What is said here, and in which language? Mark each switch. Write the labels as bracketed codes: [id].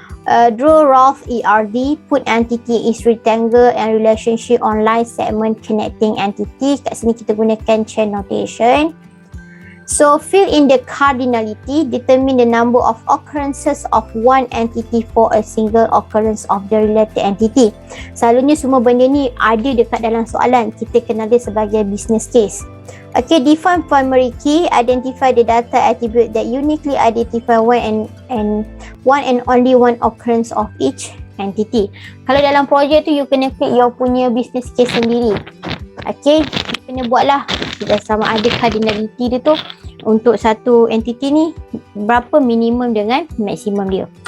[en] Draw rough ERD. Put entity is rectangle and relationship on line segment connecting entity. [ms] Kat sini kita gunakan chain notation. [en] So fill in the cardinality. Determine the number of occurrences of one entity for a single occurrence of the related entity. [ms] Selalunya semua benda ni ada dekat dalam soalan. Kita kenal dia sebagai business case. [en] Okay, define primary key. Identify the data attribute that uniquely identify one and only one occurrence of each entity. [ms] Kalau dalam projek tu, you kena create your punya business case sendiri. Okay, you kena buatlah sama ada cardinality dia tu untuk satu entity ni berapa minimum dengan maksimum dia.